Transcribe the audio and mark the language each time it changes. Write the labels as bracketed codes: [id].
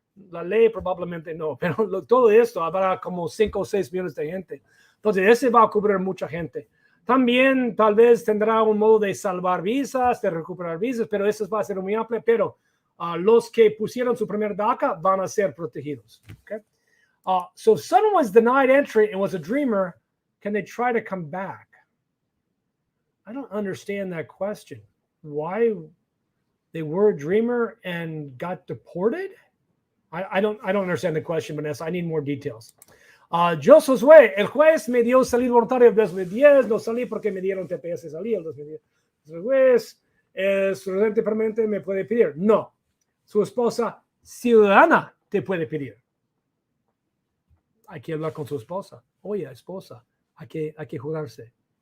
[es] La ley probablemente no, pero todo esto habrá como 5 o 6 millones de gente. Entonces, ese va a cubrir mucha gente. También tal vez tendrá un modo de salvar visas, de recuperar visas, pero eso va a ser muy amplio. Pero los que pusieron su primer DACA van a ser protegidos. [en] Okay? So if someone was denied entry and was a dreamer, can they try to come back? I don't understand that question. Why they were a dreamer and got deported? I don't understand the question, Vanessa. I need more details. [es] Yo Josué, el juez me dio salir voluntario en 2010, no salí porque me dieron TPS, salí en 2010. El juez, su residente permanente me puede pedir. No, su esposa ciudadana te puede pedir. Hay que hablar con su esposa. Oye, esposa, hay que jugarse.